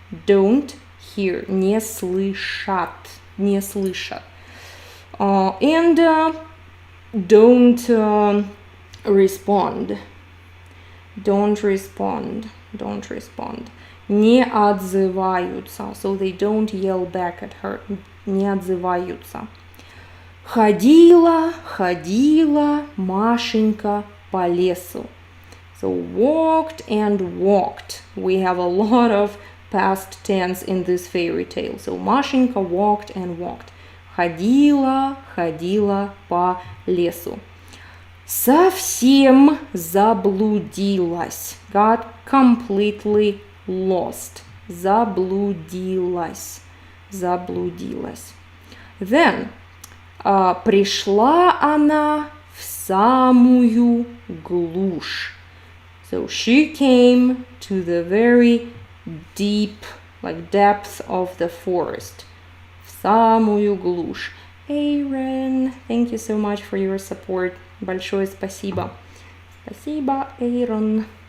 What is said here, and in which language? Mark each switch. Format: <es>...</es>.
<en>Don't hear.</en> <ru>Не слышат. Не слышат.</ru> <en>And don't respond. Don't respond. Don't respond.</en> <ru>Не отзываются.</ru> <en>So they don't yell back at her.</en> <ru>Не отзываются. Ходила, ходила Машенька по лесу.</ru> <en>So walked and walked. We have a lot of past tense in this fairy tale. So Машенька walked and walked.</en> <ru>Ходила, ходила по лесу. Совсем заблудилась.</ru> <en>Got completely lost. Заблудилась.</en> <ru>Заблудилась. Then пришла она в самую глушь.</ru> <en>So she came to the very deep, like depth of the forest.</en> <ru>В самую глушь.</ru> <en>Aaron, thank you so much for your support.</en> <ru>Большое спасибо. Спасибо, Aaron.</ru>